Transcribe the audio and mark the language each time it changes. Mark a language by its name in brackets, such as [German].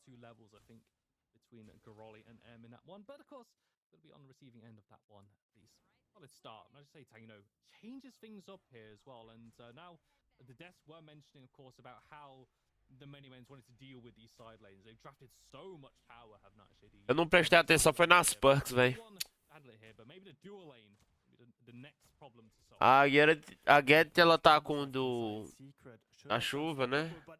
[English] 2 levels, I think, between Garali and M in that one. But, of course, going to be on the receiving end of that one, at least. Solid start. And I just say, Tang, changes things up here as well. And now the Des were mentioning, of course, about how the many men wanted to deal with these side lanes. They've drafted so much power, have Nightshade. [Portuguese] Eu não prestei atenção, foi nas perks, velho. [English] But maybe the dual lane, the next problem to solve. [Portuguese] A Get, ela tá com a chuva, né?